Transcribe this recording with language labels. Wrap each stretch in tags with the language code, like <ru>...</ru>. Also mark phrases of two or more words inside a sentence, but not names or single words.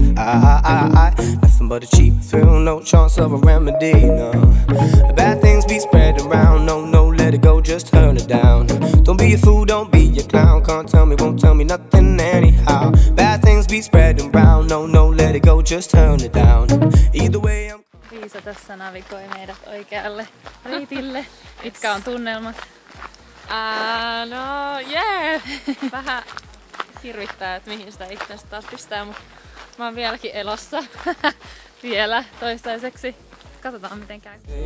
<en>Nothing but a cheap thrill, no chance of a remedy, no. Bad things be spread around, no, let it go, just turn it down. Don't be a fool, don't be a clown. Can't tell me, won't tell me nothing anyhow. Bad things be spreading around, no, let it go, just turn it down. Either way I'm...</en> <fi>Liisa tässä navigoi meidät oikealle reitille. Mitkä on tunnelmat? Vähän hirvittää, että mihin sitä itseänsä taas pistää, mutta mä oon vieläkin elossa. Vielä toistaiseksi. Katsotaan miten käy.</fi>